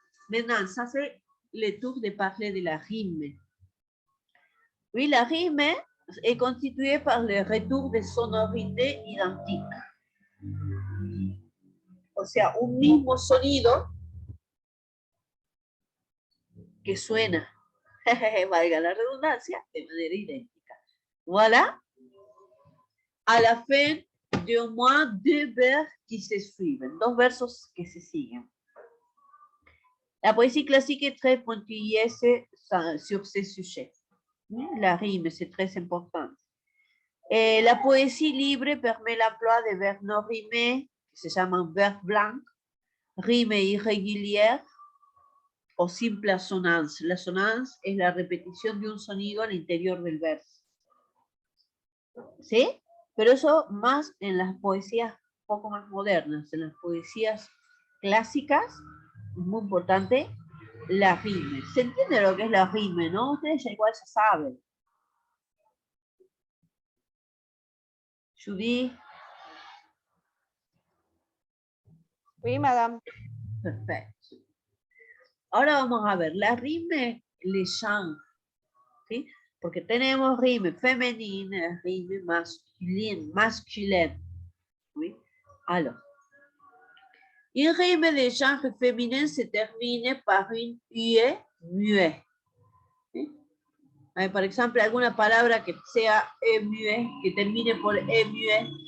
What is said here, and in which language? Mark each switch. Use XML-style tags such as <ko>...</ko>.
<fr>Maintenant, ça c'est le tour de parler de la rime. Oui, la rime est constituée par le retour de sonorités identiques.</fr> <es>O sea, un mismo sonido que suena, valga la redundancia, de manera idéntica.</es> <fr>Voilà. À la fin de au moins deux vers qui se suivent,</fr> <es>dos versos que se siguen.</es> <fr>La poésie classique est très pointilleuse sur ces sujets. La rime, c'est très important. Et la poésie libre permet l'emploi de verbes non rimés, qui</fr> <es>se llaman</es> <fr>verbes blancs, rimes irrégulières</fr> <es>o simple</es> <fr>assonance.</fr> <es>La assonance es la repetición de un sonido al interior del verso. ¿Sí? Pero eso más en las poesías un poco más modernas, en las poesías clásicas, es muy importante la rime. ¿Se entiende lo que es la rime, no? Ustedes ya igual se saben. Judy.</es> <fr>Oui, madame.</fr> <es>Perfecto. Ahora vamos a ver, la rime le genre, ¿sí? Porque tenemos rime femenina, rime masculine, ¿sí?</es> <fr>Alors, une rime de genre féminin se termine par une UE muet.</fr> <es>¿Sí? Por ejemplo, alguna palabra que sea muet, que termine por muet.</es>